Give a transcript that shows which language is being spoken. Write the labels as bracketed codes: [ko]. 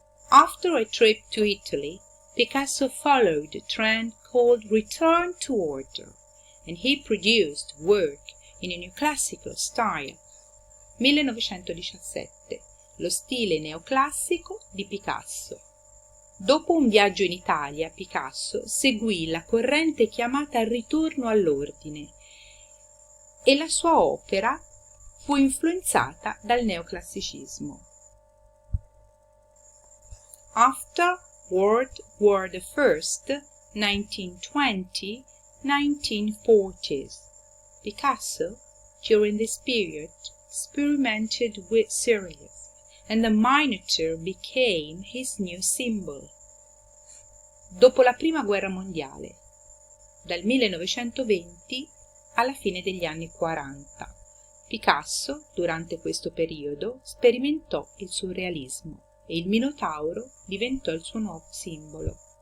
[en] After a trip to Italy, Picasso followed a trend called return to order, and he produced work in a neoclassical style. 1917. [it] Lo stile neoclassico di Picasso. Dopo un viaggio in Italia, Picasso seguì la corrente chiamata ritorno all'ordine e la sua opera fu influenzata dal neoclassicismo. [en] After World War I, 1920, 1940s. Picasso, during this period, experimented with surrealism, and the miniature became his new symbol. [it] Dopo la Prima Guerra Mondiale, dal 1920 alla fine degli anni 40, Picasso, durante questo periodo, sperimentò il surrealismo e il Minotauro diventò il suo nuovo simbolo.